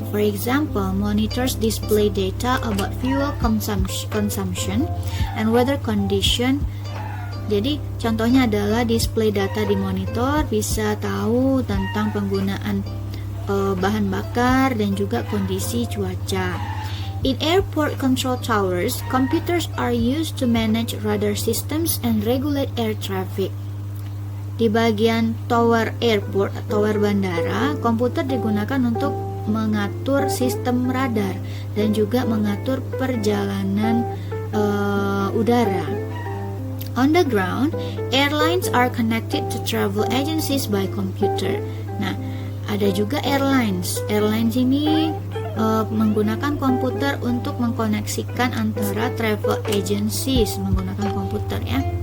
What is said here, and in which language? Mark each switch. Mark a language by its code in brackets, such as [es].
[en] For example, monitors display data about fuel consumption and weather condition. [id] Jadi, contohnya adalah display data di monitor, bisa tahu tentang penggunaan bahan bakar dan juga kondisi cuaca. [en] In airport control towers, computers are used to manage radar systems and regulate air traffic. [id] Di bagian tower airport, tower bandara, komputer digunakan untuk mengatur sistem radar dan juga mengatur perjalanan udara. [en] On the ground, airlines are connected to travel agencies by computer. [id] Nah, ada juga airlines. Airlines ini menggunakan komputer untuk mengkoneksikan antara [en] travel agencies [id] menggunakan komputer ya.